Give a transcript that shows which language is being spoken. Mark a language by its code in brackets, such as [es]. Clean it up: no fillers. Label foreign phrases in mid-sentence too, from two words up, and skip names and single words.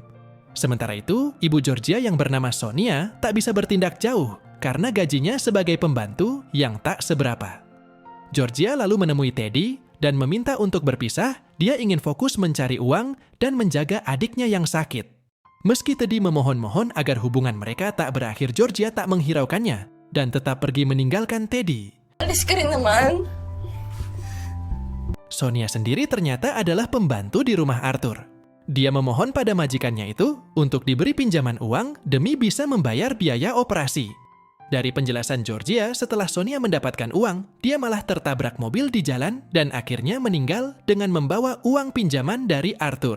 [id] Sementara itu, ibu Georgia yang bernama Sonia tak bisa bertindak jauh karena gajinya sebagai pembantu yang tak seberapa. Georgia lalu menemui Teddy dan meminta untuk berpisah, dia ingin fokus mencari uang dan menjaga adiknya yang sakit. Meski Teddy memohon-mohon agar hubungan mereka tak berakhir, Georgia tak menghiraukannya dan tetap pergi meninggalkan Teddy. [tl] Alis ka rin naman. [id] Sonia sendiri ternyata adalah pembantu di rumah Arthur. Dia memohon pada majikannya itu untuk diberi pinjaman uang demi bisa membayar biaya operasi. Dari penjelasan Georgia, setelah Sonia mendapatkan uang, dia malah tertabrak mobil di jalan dan akhirnya meninggal dengan membawa uang pinjaman dari Arthur.